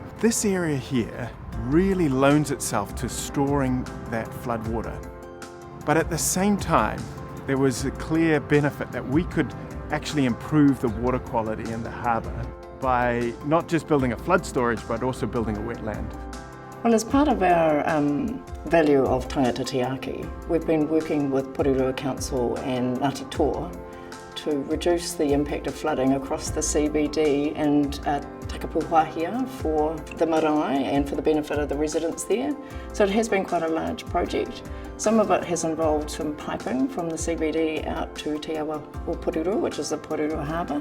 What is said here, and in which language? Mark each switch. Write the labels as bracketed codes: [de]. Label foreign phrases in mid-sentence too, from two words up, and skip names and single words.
[en] This area here really loans itself to storing that flood water. But at the same time, there was a clear benefit that we could actually improve the water quality in the harbour by not just building a flood storage, but also building a wetland. Well, as part of our value of [mi] tangata tiaki, [en] we've been working with Porirua Council and Ngāti Toa to reduce the impact of flooding across the CBD and Takapuhahia for the marae and for the benefit of the residents there. So it has been quite a large project. Some of it has involved some piping from the CBD out to Te Awa o Porirua, which is the Porirua Harbour.